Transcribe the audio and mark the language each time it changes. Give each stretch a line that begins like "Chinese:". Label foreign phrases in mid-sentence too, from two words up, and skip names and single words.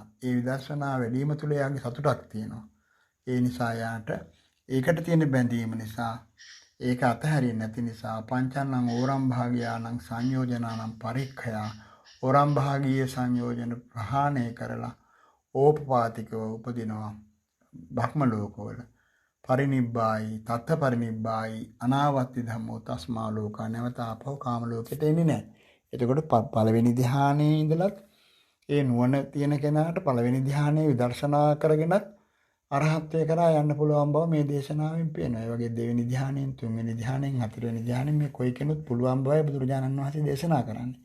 Sinhala: ඒ විදර්ශනා වැඩිම තුල යාගේ සතුටක් තියෙනවා. ඒ නිසා යාට ඒකට තියෙන බැඳීම නිසා ඒක අතහැරින්නේ නැති නිසා
Pali: පංචන්නං ඕරම් භාගයානං සංයෝජනානං පරික්ඛයා
Sinhala: ඕරම් භාගීය සංයෝජන ප්‍රහාණය කරලා ඕපපාතිකව උපදිනවා භක්ම ලෝකවල.
Pali: පරිනිබ්බායි තත්ත පරිනිබ්බායි අනාවත්ති ධම්මෝ තස්මා ලෝකා
Sinhala: නැවත ආපහු කාම ලෝකෙට එන්නේ නැහැ. එතකොට පළවෙනි ධ්‍යානයේ ඉඳලත් ඒ නුවණ තියෙන කෙනාට පළවෙනි ධ්‍යානයේ විදර්ශනා කරගෙනත් අරහත්ත්වය කරා යන්න පුළුවන් බව මේ දේශනාවෙන් පේනවා. ඒ වගේ දෙවෙනි ධ්‍යානයෙන් තුන්වෙනි ධ්‍යානයෙන් හතරවෙනි ධ්‍යානයෙන් මේ කොයි කෙනෙකුත් පුළුවන් බවයි බුදුරජාණන් වහන්සේ දේශනා කරන්නේ.